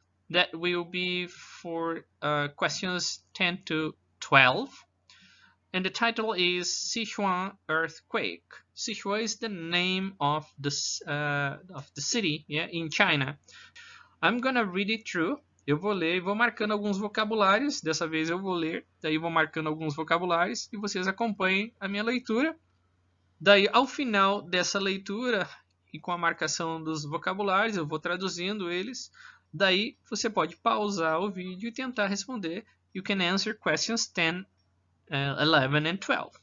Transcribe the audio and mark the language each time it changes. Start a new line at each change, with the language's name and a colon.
English: That will be for questions 10 to 12. And the title is Sichuan earthquake. Sichuan is the name of the city, yeah, in China. I'm gonna read it through.
Portuguese: Eu vou ler e vou marcando alguns vocabulários. Dessa vez eu vou ler, daí vou marcando alguns vocabulários e vocês acompanhem a minha leitura. Daí, ao final dessa leitura e com a marcação dos vocabulários, eu vou traduzindo eles. Daí você pode pausar o vídeo e tentar responder.
English: You can answer questions 10, 11 and 12.